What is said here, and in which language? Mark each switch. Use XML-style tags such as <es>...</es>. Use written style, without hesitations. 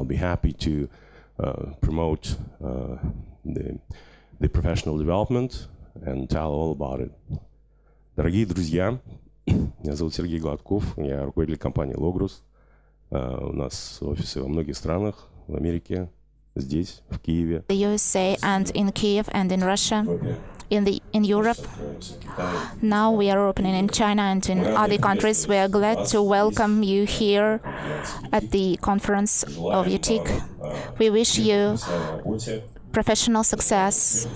<en>I'll be happy to promote the professional development and tell all about it.</en> <ru>Дорогие друзья, меня зовут Сергей Гладков, я руководитель компании Logos. У нас офисы во многих странах, в Америке, здесь, в Киеве.</ru> <en>The USA and in Kyiv and in Russia, in Europe. Now we are opening in China and in other countries. We are glad to welcome you here at the conference of UTIC. We wish you professional success.</en>